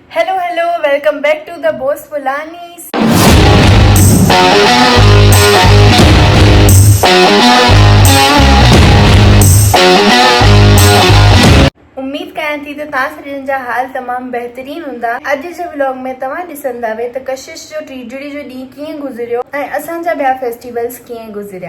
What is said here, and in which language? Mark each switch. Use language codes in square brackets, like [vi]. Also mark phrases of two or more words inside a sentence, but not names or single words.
[en] Hello, hello, welcome back to the Boss Fulanis. [sd] उम्मीद कयां थी त तव्हां सभिनीनि जा हाल तमामु बहितरीन हूंदा। अॼु जे व्लॉग में तव्हां ॾिसंदा त कशिश जो टीजड़ी जो ॾींहुं कीअं गुज़रियो ऐं असांजा ॿिया फेस्टिवल्स कीअं गुज़रिया।